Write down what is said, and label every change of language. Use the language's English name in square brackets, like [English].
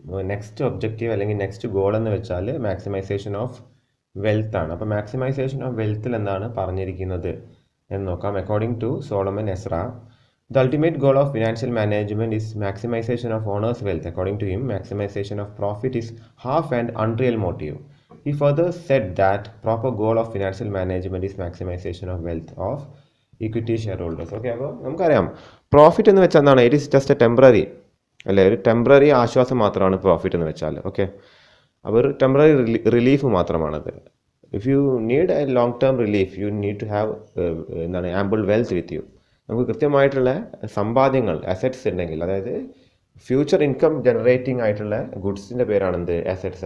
[Malayalam] Next objective അല്ലെങ്കിൽ next goal എന്ന് വെച്ചാൽ മാക്സിമൈസേഷൻ ഓഫ് വെൽത്ത് ആണ്. അപ്പോൾ മാക്സിമൈസേഷൻ ഓഫ് വെൽത്തിൽ എന്താണ് പറഞ്ഞിരിക്കുന്നത് എന്ന് നോക്കാം. [English] According to Solomon Ezra, the ultimate goal of financial management is maximization of owners wealth. According to him, maximization of profit is half and unreal motive. He further said that proper goal of financial management is maximization of wealth of equity shareholders. [Malayalam] Okay, അപ്പോൾ നമുക്കറിയാം profit എന്ന് വെച്ചാൽ എന്താണ്, [English] it is just a temporary [Malayalam] അല്ലേ, ഒരു temporary ആശ്വാസം മാത്രമാണ് profit എന്ന് വെച്ചാൽ. ഓക്കെ, അപ്പോൾ ഒരു temporary relief മാത്രമാണത്. [English] If you need a long term relief you need to have ample wealth with you. [Malayalam] നമുക്ക് കൃത്യമായിട്ടുള്ള സമ്പാദ്യങ്ങൾ അസറ്റ്സ് ഉണ്ടെങ്കിൽ, അതായത് ഫ്യൂച്ചർ ഇൻകം ജനറേറ്റിംഗ് ആയിട്ടുള്ള ഗുഡ്സിൻ്റെ പേരാണ് അസറ്റ്സ്.